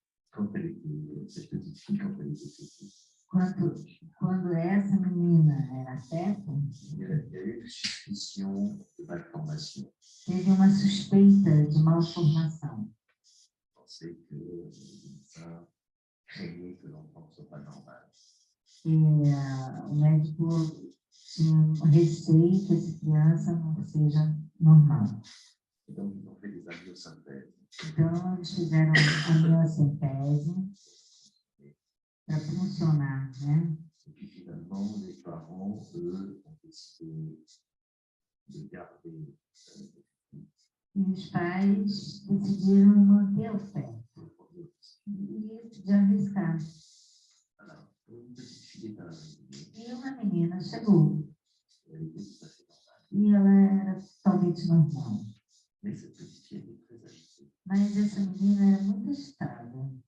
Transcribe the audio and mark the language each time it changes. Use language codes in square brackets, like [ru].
[fr] Quand elle était, cette petite fille, quand elle était petite, [pt] quando essa menina era feto, [fr] il y a eu une suspicion de malformation. [pt] teve uma suspeita de malformação. [fr] On pensait que ça craignait que l'enfant ne soit pas normal. [pt] E o médico tinha um receio que essa criança não seja normal. [fr] Et donc, ils ont fait des amniosynthèses. [pt] Então, eles fizeram a amniocentese para funcionar, né? [fr] Et puis finalement, les parents, eux, ont décidé de garder [pt] E os pais decidiram manter o feto e de arriscar. [fr] voilà, une petite fille est arrivée, [pt] E uma menina chegou [fr] elle était tout à fait normale. [pt] e ela era totalmente normal. [fr] Mais cette petite fille était très agitée. [pt] Mas essa menina era muito agitada.